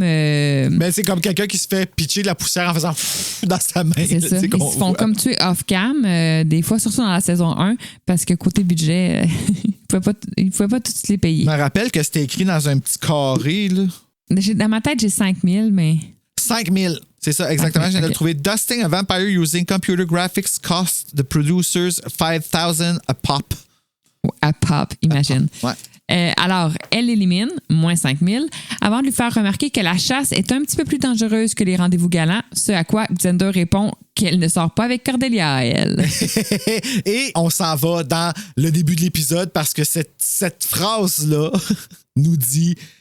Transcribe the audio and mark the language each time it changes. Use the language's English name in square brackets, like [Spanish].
[French] c'est comme quelqu'un qui se fait pitcher de la poussière en faisant dans sa main. C'est ça. Ils se font comme tuer off-cam, des fois, surtout dans la saison 1, parce que côté budget, ils ne pouvaient pas tous les payer. Je me rappelle que c'était écrit dans un petit carré. Là. Dans ma tête, j'ai 5 000, mais... 5 000. C'est ça, exactement. Je viens de le trouver. [English] Dusting a vampire using computer graphics cost the producers $5,000 a pop. [French] À pop, imagine. Ouais. Alors, elle élimine, moins 5 000, avant de lui faire remarquer que la chasse est un petit peu plus dangereuse que les rendez-vous galants, ce à quoi Xander répond qu'elle ne sort pas avec Cordelia, elle. Et on s'en va dans le début de l'épisode parce que cette phrase-là nous dit...